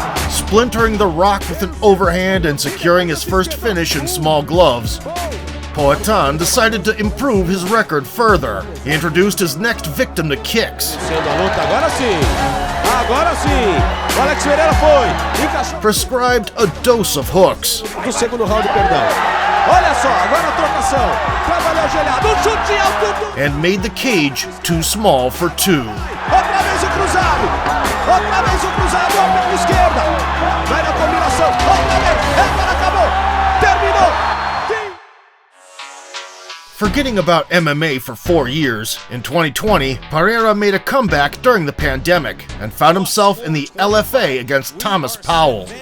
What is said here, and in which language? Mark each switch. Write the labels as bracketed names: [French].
[English] Splintering The Rock with an overhand and securing his first finish in small gloves, Poatan decided to improve his record further. He introduced his next victim to kicks. [Portuguese] Sendo a luta, agora sim. Agora sim. O Alex Pereira foi. Encaixou. [English] Prescribed a dose of hooks. [Portuguese] Do segundo round, perdão. Olha só, agora a trocação. Trabalhou ajoelhado. Chute alto. [English] And made the cage too small for two. [Portuguese] Outra vez o cruzado. Outra vez o cruzado. A perna esquerda. Vai na combinação. Outra vez. Agora acabou. Terminou. [English] Forgetting about MMA for 4 years, in 2020, Pereira made a comeback during the pandemic and found himself in the LFA against Thomas Powell.